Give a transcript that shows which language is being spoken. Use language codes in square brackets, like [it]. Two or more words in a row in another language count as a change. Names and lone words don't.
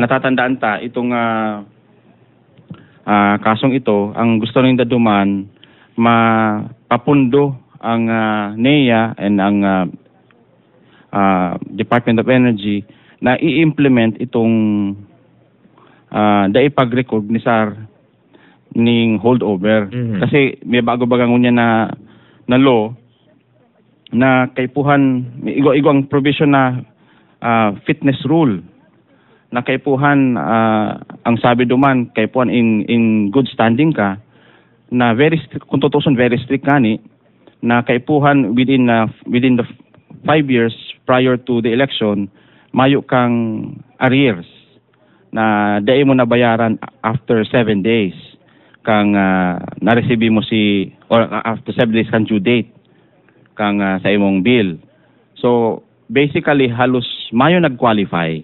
[bik] Natatandaan ta itong kasong ito, ang gusto nila duman mapapundo ang NEA and ang Department of Energy na i-implement itong daipag-recognisar ning holdover. Kasi may bago-bagang unya na law na kaipuhan igo ang provision na [en] fitness rule [bik] na kaipuhan ang sabi duman kaipuhan [en] in good standing [bik] ka na [en] very strict, [bik] kung tutusin [en] very strict [bik] gani, na kaipuhan [en] within the 5 years prior to the election, [bik] mayo kang arrears na dai mo nabayaran [en] after 7 days [bik] kang na-receive mo or [en] after 7 days [bik] kang [en] due date [bik] kang sa imong bill. So basically halos mayo nag-qualify.